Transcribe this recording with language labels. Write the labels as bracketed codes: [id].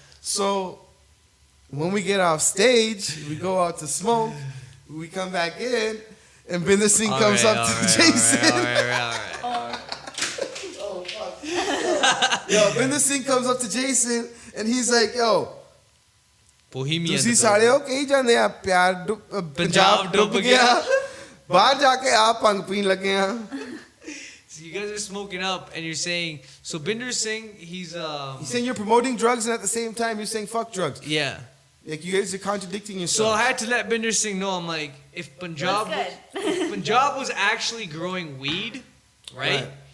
[en] So when we get off stage, we go out to smoke. We come back in, and Binder Singh comes up to Jason. All right. Yo, Binder Singh comes up to Jason, and he's like, yo, Bohemian. [pa] ਤੁਸੀਂ ਸਾਰੇ ਹੋ ਕਹੀ ਜਾਂਦੇ ਆ ਪਿਆਰ ਪੰਜਾਬ ਡੁੱਬ ਗਿਆ ਬਾਹਰ ਜਾ ਕੇ ਆ ਭੰਗ ਪੀਣ ਲੱਗੇ ਆ [en] So you guys are smoking up, and you're saying. So Binder Singh, he's He's saying you're promoting drugs, and at the same time you're saying fuck drugs. yeah. Like you guys are contradicting So yourself. I had to let Binder Singh know. I'm like, if Punjab, That's if Punjab was actually growing weed, right?